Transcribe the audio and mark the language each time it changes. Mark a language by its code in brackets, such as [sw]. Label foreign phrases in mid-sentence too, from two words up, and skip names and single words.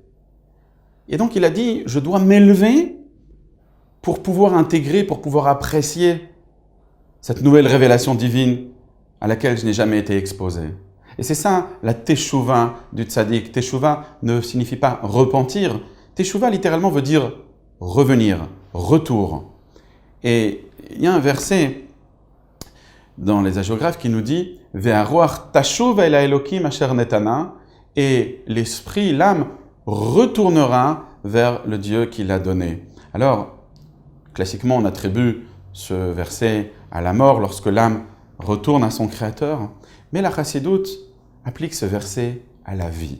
[fr] Et donc il a dit « je dois m'élever pour pouvoir intégrer, pour pouvoir apprécier cette nouvelle révélation divine à laquelle je n'ai jamais été exposé. » Et c'est ça la teshuva du tzaddik. Teshuva ne signifie pas repentir. Teshuva littéralement veut dire revenir, retour. Et il y a un verset dans les hagiographes qui nous dit « [he] והרוח תשוב אל האלהים אשר נתנה [fr] » et l'esprit, l'âme, retournera vers le Dieu qui l'a donné. Alors, classiquement, on attribue ce verset à la mort lorsque l'âme retourne à son Créateur. Mais la Chassidoute applique ce verset à la vie.